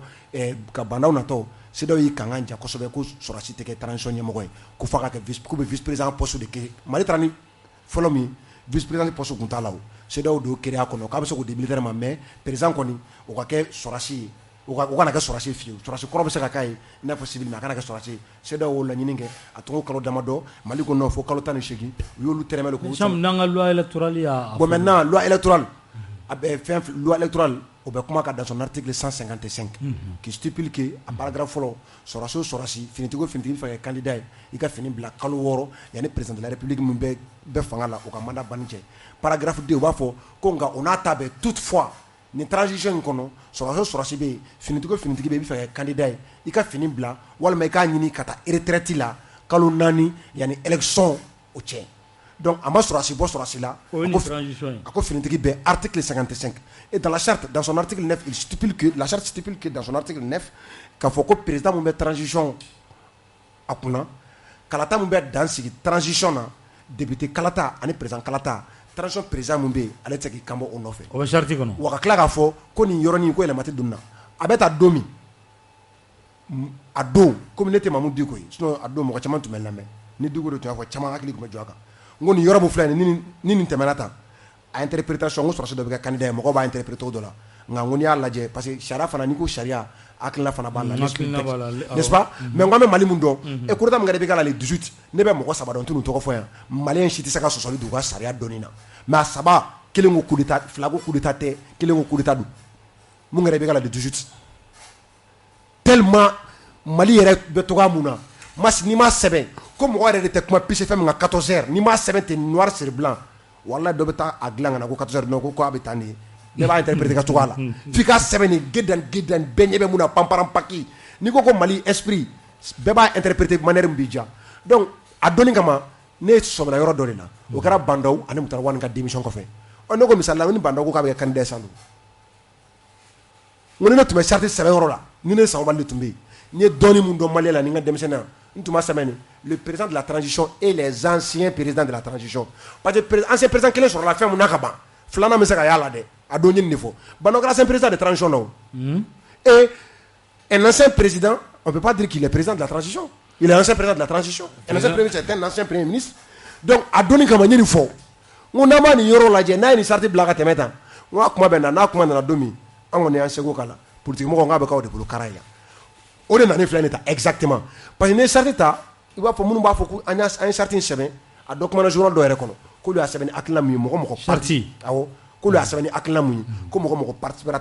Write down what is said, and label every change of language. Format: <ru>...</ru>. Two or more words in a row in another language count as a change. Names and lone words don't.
<bm>ka bandaw natɔ CEDEAO y'i kankan ja kosɛbɛ ko sɔrɔdasi tɛ kɛ transition ɲɛmɔgɔ ye ko f'a ka kɛ k'u bɛ</bm> <fr>vice président poste de</fr> <bm>kɛ Mali taara ni fɔlɔ min</bm> <fr>vice président poste</fr> <bm>tun t'a la o CEDEAO do créer a kɔnɔ k'a bɛ se k'o di militaire ma</bm> <fr>mais président</fr> <bm>kɔni o ka kɛ sɔrɔdasi ye o kana kɛ sɔrɔdasi fiyewu sɔrɔdasi kɔrɔ bɛ se ka k'a ye i n'a fɔ</bm> <fr>civil mais</fr> <bm>a kana kɛ sɔrɔdasi ye CEDEAO y'o laɲini kɛ a tɔgɔ kalo damadɔ Mali ko non fo kalo 18 u y'olu tɛrɛmɛ le ko n'an ka</bm> <fr>loi électorale</fr> <bm>y'a</bm> <fr>bon maintenant loi électorale loi électorale</fr> <bm>au bɛ kuma ka</bm> <fr>dans son article 155 qui stipule que</fr> <bm>a paragraphe fɔlɔ sɔrɔdasi o sɔrɔdasi finitigi o finitigi bɛ fɛ ka candidat ye i ka fini bila kalo 6 yanni</bm> <fr>président de la</fr> <bm>république min bɛ fanga la o ka mandat banni cɛ paragraphe 2 u b'a fɔ ko nka o n'a ta bɛɛ toutefois ni transition in kɔnɔ sɔrɔdasi o sɔrɔdasi bɛ yen finitigi o finitigi bɛ yen i bɛ fɛ ka candidat ye i ka fini bila walima i k'a ɲini ka taa retraite la kalo 4 yanni élection o cɛ donc a ma sɔrɔdasi bɔ sɔrɔdasi la a ko finitigi bɛɛ</bm> <fr>article 55 et dans la charte dans son article 9 il stipule que la charte stipule que dans son article 9</fr> <bm>k'a fɔ ko président mun bɛ transition a kunna kalata mun bɛ dan sigi transition na député kalata ani président kalata transition président mun bɛ yen ale tɛ se k'i kanbɔ o nɔfɛ o bɛ charte kɔnɔ wa ka tila k'a fɔ ko nin yɔrɔnin ko yɛlɛma tɛ don na a bɛ taa don min a don komi ne tɛ Mamu Diko ye sinon a don mɔgɔ caman tun bɛ lamɛn ni Diko de tun y'a fɔ caman hakili tun bɛ jɔ a kan n ko nin yɔrɔ mun filɛ ni nin tɛmɛna tan a interprétation n ko sɔrɔdasi dɔ bɛ kɛ candidat ye mɔgɔw b'a interpréter o dɔ la nka n ko n'i y'a lajɛ parce que sariya fana n'i ko sariya hakilina fana b'a la</bm> <fr>n'est-ce pas mais</fr> <bm>n ko an bɛ Mali mun dɔn</bm> <fr>et coup d'état</fr> <bm>min kɛra i bɛ k'a la</bm> <fr>le 18</fr> <bm>ne bɛ mɔgɔ 3 dɔn n t'u tɔgɔ fɔ yan maliyɛn si tɛ se ka sɔsɔli don u ka sariya dɔnni na mais a 3 kelen ko</bm> <fr>coup d'état</fr> <bm>2 ko</bm> <fr>coup d'état</fr> <bm>tɛ kelen ko</bm> <fr>coup d'état</fr> <bm>don mun kɛra i bɛ k'a la</bm> <fr>le 18 tellement</fr> <bm>Mali yɛrɛ bɛ togoya mun na n'i ma sɛbɛn ko mɔgɔ yɛrɛ de tɛ kuma pise fɛn min kan 14 heures n'i ma sɛbɛn ten</bm> <fr>noir sur blanc</fr> <bm>wallahi dɔ bɛ taa a dilan ka na ko 14 heures non ko a bɛ taa nin ye ne b'a interpréter ka cogoya la f'i ka sɛbɛn nin gedan bɛɛ ɲɛ bɛ mun na panparan paki n'i ko Mali esprit bɛɛ b'a interpréter manière min b'i diya donc a donni kama ne sɔmina yɔrɔ dɔ de la o kɛra Bandaw ani Mutari Wani ka démission kɔfɛ ne ko misali la ni Bandaw ko k'a bɛ kɛ candidat san don n ko ni ne tun bɛ charte sɛbɛn yɔrɔ la ni ne Sango Baldé tun bɛ yen n ye dɔɔni mun dɔn Mali la ni n ka denmisɛnninya n tun b'a sɛbɛn</bm> <fr>le président de la transition et les anciens présidents de la transition parce que ancien président</fr> <bm>kelen sɔrɔla fɛn mun na ka ban filanan bɛ se ka y'a la dɛ a don ye nin de fɔ Bandaw kɛra</bm> <fr>ancien président de transition</fr> <bm>na et</bm> <fr>un ancien président on peut pas dire qu'il est président de la transition il est ancien président de la transition un ancien premier ministre c'est un ancien premier ministre donc</fr> <bm>a donni kama n ye nin fɔ n ko n'an ma nin yɔrɔ lajɛ n'a ye nin charte bila ka tɛmɛ tan n ko a kuma bɛ na n'a kuma nana don min an kɔni y'an seko k'a la politique mɔgɔw k'a bɛ k'aw de bolo kara ye la o de nana ni filɛ nin ta</bm> <fr>exactement parce que</fr> <bm>n'i ye charte ta i b'a fɔ minnu b'a fɔ ko an ye charte in sɛbɛn a dɔ kumana journal dɔ yɛrɛ kɔnɔ k'olu y'a sɛbɛn ni hakilina mun ye mɔgɔ parti awɔ k'olu y'a sɛbɛn ni hakilina mun ye ko mɔgɔ participera</bm>